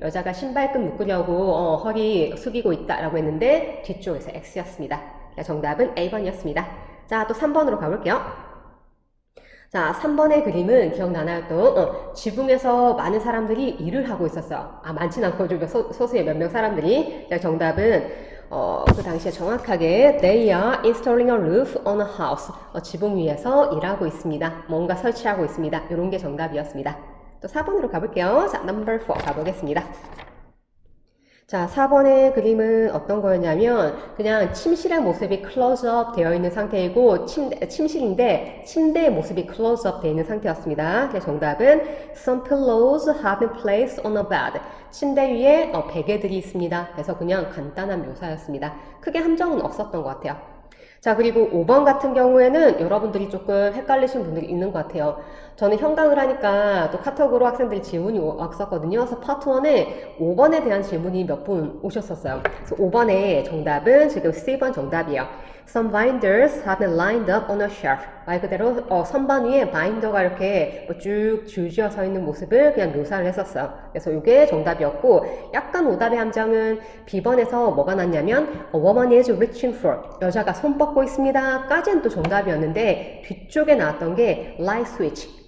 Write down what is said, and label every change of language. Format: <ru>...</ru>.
<ko>여자가 신발끈 묶으려고 허리 숙이고 있다라고 했는데 뒤쪽에서 X였습니다. 정답은 A번이었습니다. 자, 또 3번으로 가볼게요. 자, 3번의 그림은 기억나나요 또? 지붕에서 많은 사람들이 일을 하고 있었어요. 많진 않고 좀 소수의 몇 명 사람들이. 정답은 그 당시에 정확하게</ko> <en>They are installing a roof on a house.</en> <ko>지붕 위에서 일하고 있습니다. 뭔가 설치하고 있습니다. 이런 게 정답이었습니다. 또 4번으로 가볼게요. 자, number 4 가보겠습니다. 자, 4번의 그림은 어떤 거였냐면 그냥 침실의 모습이 클로즈업 되어 있는 상태이고 침실인데 침대의 모습이 클로즈업 되어 있는 상태였습니다. 그래서 정답은</ko> <en>Some pillows have been placed on a bed.</en> <ko>침대 위에 베개들이 있습니다. 그래서 그냥 간단한 묘사였습니다. 크게 함정은 없었던 것 같아요. 자, 그리고 5번 같은 경우에는 여러분들이 조금 헷갈리신 분들이 있는 것 같아요. 저는 현강을 하니까 또 카톡으로 학생들이 질문이 왔었거든요. 그래서 파트 1에 5번에 대한 질문이 몇 분 오셨었어요. 그래서 5번의 정답은 지금 C번 정답이에요.</ko> <en>Some binders have been lined up on a shelf.</en> <ko>말 그대로 선반 위에 바인더가 이렇게 쭉 줄지어 서 있는 모습을 그냥 묘사를 했었어요. 그래서 이게 정답이었고 약간 오답의 함정은 B번에서 뭐가 났냐면</ko> <en>A woman is reaching for.</en> <ko>여자가 손 뻗고 있습니다. 까지는 또 정답이었는데 뒤쪽에 나왔던 게 light switch.</ko>